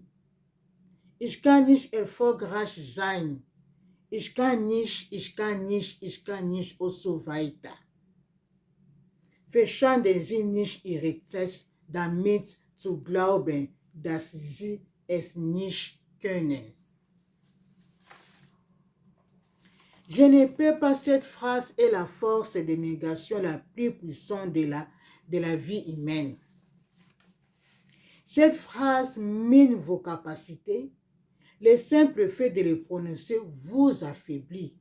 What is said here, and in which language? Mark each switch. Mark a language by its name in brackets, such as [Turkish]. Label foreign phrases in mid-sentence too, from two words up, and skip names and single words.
[German] Ich kann nicht erfolgreich sein. Ich kann nicht und so weiter. Verschwenden Sie nicht Ihre Zeit damit zu glauben, dass Sie es nicht können. [French] Je ne peux pas, cette phrase est la force de négation la plus puissante de la vie humaine. Cette phrase mine vos capacités. Le simple fait de le prononcer vous affaiblit.